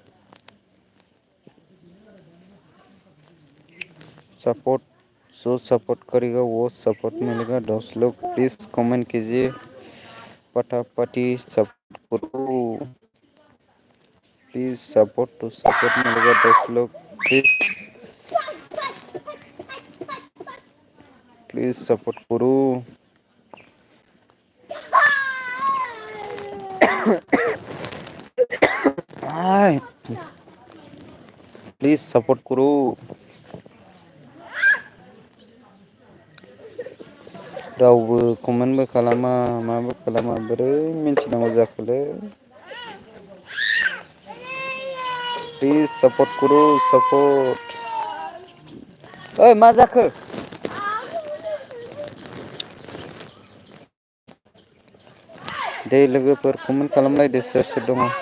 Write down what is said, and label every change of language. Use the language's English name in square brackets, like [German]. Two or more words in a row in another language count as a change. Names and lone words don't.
[Hindi] सपोर्ट जो सपोर्ट करेगा वो सपोर्ट मिलेगा 10 लोग प्लीज कमेंट कीजिए फटाफट सपोर्ट करो प्लीज सपोर्ट टू सपोर्ट मिलेगा 10 लोग प्लीज सपोर्ट करो प्लीज सपोर्ट करो [Bodo] रावबो कमेन्टबो खालामा माबो खालामा बोरै मिन्थिनांगौ जाखोलै [Hindi] प्लीज सपोर्ट करो सपोर्ट [Bodo] ओइ मा जाखो दे लोगोफोर कमेन्ट खालामलायदो सोर सोर दङ